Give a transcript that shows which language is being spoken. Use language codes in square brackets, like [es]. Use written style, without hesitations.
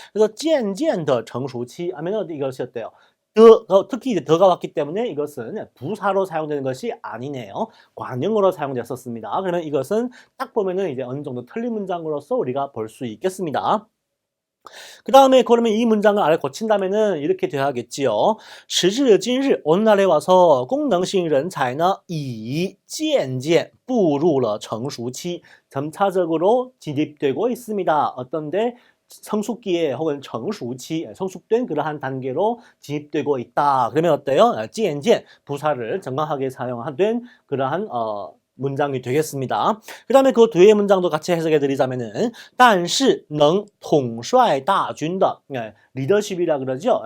[ko] 그래서 [zh] 渐渐的成熟期 [ko] 하면 이것이 어때요? 특히 이제 더가 왔기 때문에 이것은 부사로 사용되는 것이 아니네요. 관용어로 사용됐었습니다. 그러면 이것은 딱 보면은 이제 어느 정도 틀린 문장으로서 우리가 볼 수 있겠습니다. 그 다음에 그러면 이 문장을 아래 고친다면은 이렇게 돼야겠지요. [zh] 时至今日 [ko] 오늘날에 와서 [zh] 功能性人才呢已渐渐步入了成熟期, [ko] 점차적으로 진입되고 있습니다. 어떤데? 성숙기에 혹은成熟期, 성숙된 그러한 단계로 진입되고 있다. 그러면 어때요? 渐渐 부사를 정확하게 사용된 그러한 문장이 되겠습니다. 그 다음에 그 뒤에 문장도 같이 해석해 드리자면은 [zh] 但是能统帅大军的, [ko] 리더십이라 그러죠.